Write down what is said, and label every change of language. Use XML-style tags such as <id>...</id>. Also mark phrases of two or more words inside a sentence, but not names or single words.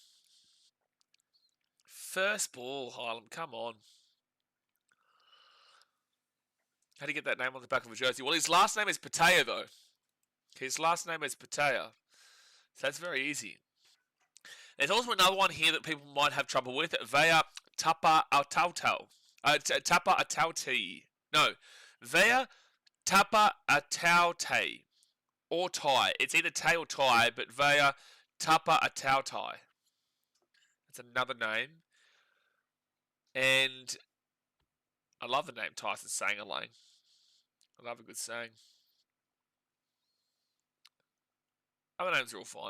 <en>First ball, Harlem, come on. How do you get that name on the back of a jersey? Well, his last name is Patea, though. His last name is Patea. So that's very easy. There's also another one here that people might have trouble with. Vea Tapa Atautau. Tapa Atauti. No. Vea Tapa Ataute. Or tie. It's either tay or tie, but Vea Tapa Atautai. That's another name. And I love the name Tyson Sangalang. I love a good saying. Other names are all fine.</en>